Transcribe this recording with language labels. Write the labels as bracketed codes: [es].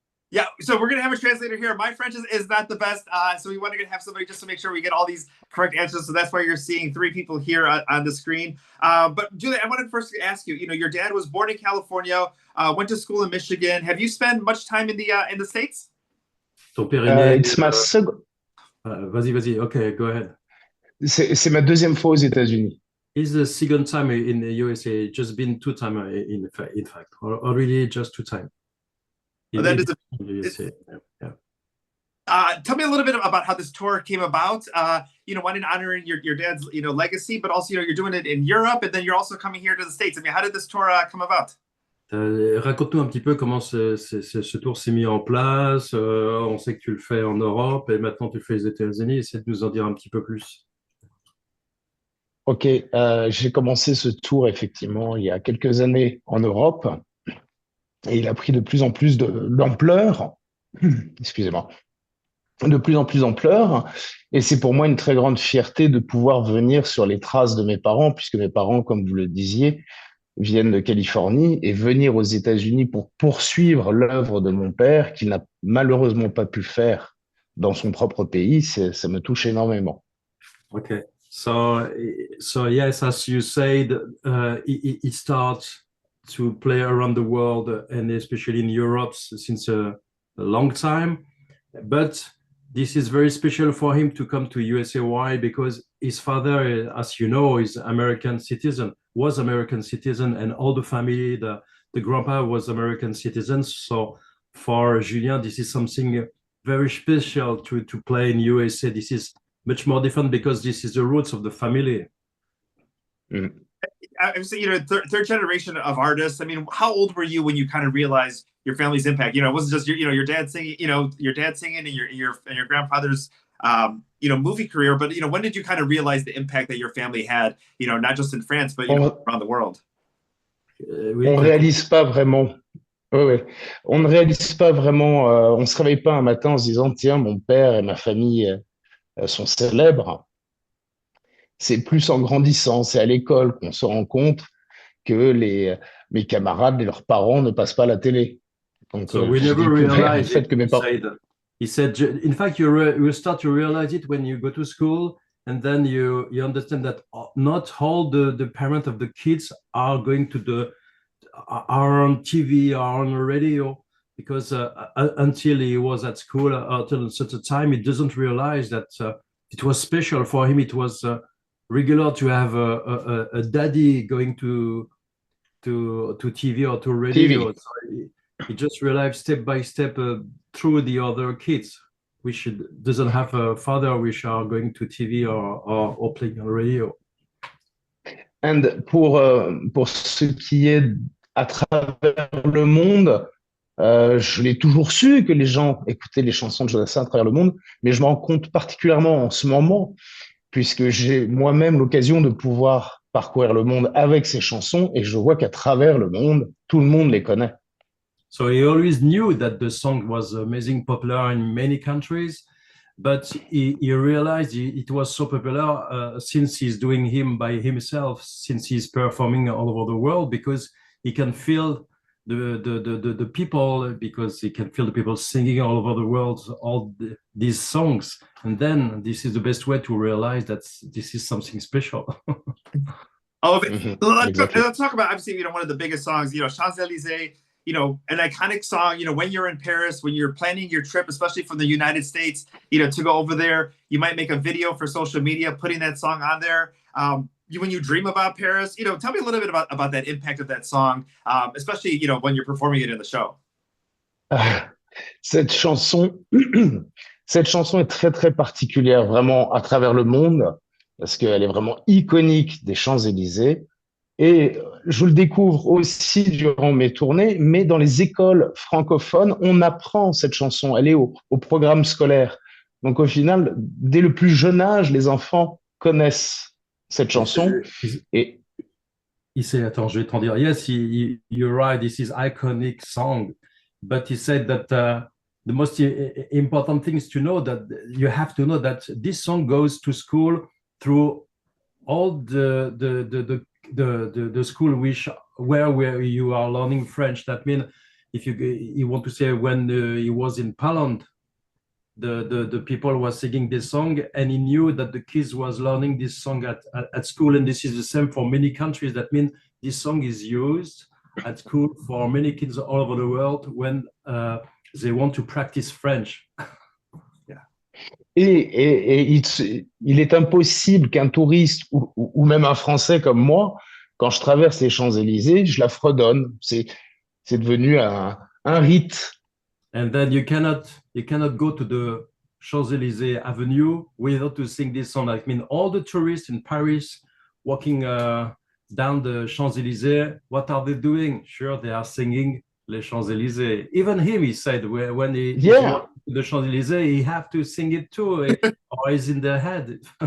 [en] Yeah, so we're going to have a translator here. My French is not the best, so we wanted to have somebody just to make sure we get all these correct answers. So that's why you're seeing three people here on the screen. But Julie, I wanted first to ask you, your dad was born in California, went to school in Michigan. Have you spent much time in the States? [fr] Ton père est né. [en] It's my second. [fr] Vas-y. [en] Okay, go ahead. [fr] C'est ma deuxième fois aux États-Unis. [en] It's the second time in the USA. Just been 2 times in fact, or really just 2 times. That is tell me a little bit about how this tour came about. One in honoring your dad's legacy, but also you're doing it in Europe, and then you're also coming here to the States. I mean, how did this tour come about? [fr] Raconte-nous un petit peu comment ce tour s'est mis en place. On sait que tu le fais en Europe et maintenant tu le fais aux États-Unis. Essaie de nous en dire un petit peu plus. Ok, j'ai commencé ce tour effectivement il y a quelques années en Europe. Et il a pris de plus en plus d'ampleur, excusez-moi, de plus en plus d'ampleur. Et c'est pour moi une très grande fierté de pouvoir venir sur les traces de mes parents, puisque mes parents, comme vous le disiez, viennent de Californie, et venir aux États-Unis pour poursuivre l'œuvre de mon père, qu'il n'a malheureusement pas pu faire dans son propre pays, ça me touche énormément. [en] Okay, so yes, as you said, he starts to play around the world and especially in Europe since a long time. But this is very special for him to come to USA. Why? Because his father, as you know, is American citizen, was American citizen, and all the family, the grandpa was American citizens. So for Julien, this is something very special to play in USA. This is much more different because this is the roots of the family. Mm. Obviously, third generation of artists. I mean, how old were you when you kind of realized your family's impact? It wasn't just your dad singing, your dad singing and your grandfather's movie career, but when did you kind of realize the impact that your family had, not just in France, but around the world? [fr] On réalise pas vraiment. Ouais. On ne réalise pas vraiment. On se réveille pas un matin en se disant tiens, mon père et ma famille sont célèbres. C'est plus en grandissant, c'est à l'école qu'on se rend compte que mes camarades et leurs parents ne passent pas à la télé. Donc, [en] so we never realized [fr] fait que mes parents... [en] He said, in fact, you start to realize it when you go to school, and then you understand that not all the parents of the kids are going are on TV or on the radio, because until he was at school, until such a time, he doesn't realize that it was special for him. It was regular to have a daddy going to TV or to radio. So he just realized step by step through the other kids, which doesn't have a father, which are going to TV or playing on radio. [fr] And pour ce qui est à travers le monde, je l'ai toujours su que les gens écoutaient les chansons de Joe Dassin à travers le monde, mais je m'en rends compte particulièrement en ce moment, puisque j'ai moi-même l'occasion de pouvoir parcourir le monde avec ces chansons, et je vois qu'à travers le monde, tout le monde les connaît. [en] So he always knew that the song was amazing, popular in many countries, but he realized it was so popular since he's doing him by himself, since he's performing all over the world, because he can feel the people, because he can feel the people singing all over the world these songs, and then this is the best way to realize that this is something special. Let's talk about obviously one of the biggest songs, Champs Elysees, an iconic song. When you're in Paris, when you're planning your trip, especially from the United States, to go over there, you might make a video for social media putting that song on there. When you dream about Paris, tell me a little bit about that impact of that song, especially, when you're performing it in the show. [fr] Cette chanson est très, très particulière, vraiment, à travers le monde, parce qu'elle est vraiment iconique des Champs-Élysées. Et je le découvre aussi durant mes tournées, mais dans les écoles francophones, on apprend cette chanson. Elle est au programme scolaire. Donc, au final, dès le plus jeune âge, les enfants connaissent cette chanson. [en] he said, [fr] attends, je vais te dire, [en] yes, you're right, this is iconic song, but he said that the most important thing is to know that you have to know that this song goes to school through all the school where you are learning French. That means if you want to say when he was in Poland, the people was singing this song, and he knew that the kids was learning this song at school, and this is the same for many countries. That means this song is used at school for many kids all over the world when they want to practice French. [fr] Il est impossible qu'un touriste ou même un Français comme moi, quand je traverse les Champs-Élysées, je la fredonne. C'est devenu un rite. [en] And then you cannot go to the Champs-Élysées Avenue without to sing this song. I mean, all the tourists in Paris walking down the Champs-Élysées, what are they doing? Sure, they are singing Les Champs-Élysées. Even him, he said, when he the Champs-Élysées, he have to sing it too, or he's in the head.